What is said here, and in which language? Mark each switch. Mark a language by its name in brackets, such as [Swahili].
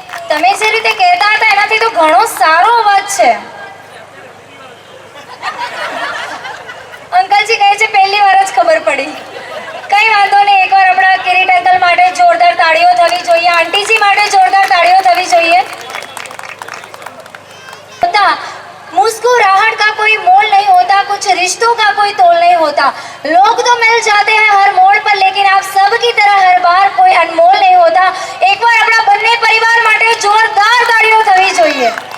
[Gujarati] તમે જે રીતે કહેતા હતા એનાથી તો ઘણો સારો અવાજ છે. અંકલજી કહે છે પહેલી વાર જ ખબર પડી. કઈ વાંધો નહીં, એકવાર આપણા કિરીટ અંકલ માટે જોરદાર તાળીઓ થવી જોઈએ, આંટીજી માટે જોરદાર તાળીઓ થવી જોઈએ. [Hindi] होता मुस्कुराहट का कोई मोल नहीं होता, कुछ रिश्तों का कोई तोल नहीं होता. लोग तो मिल जाते हैं हर मोड़ पर, लेकिन आप सब की तरह हर बार कोई अनमोल नहीं होता. एक बार अपना [Gujarati] બંને પરિવાર માટે જોરદાર તાળીઓ થવી જોઈએ.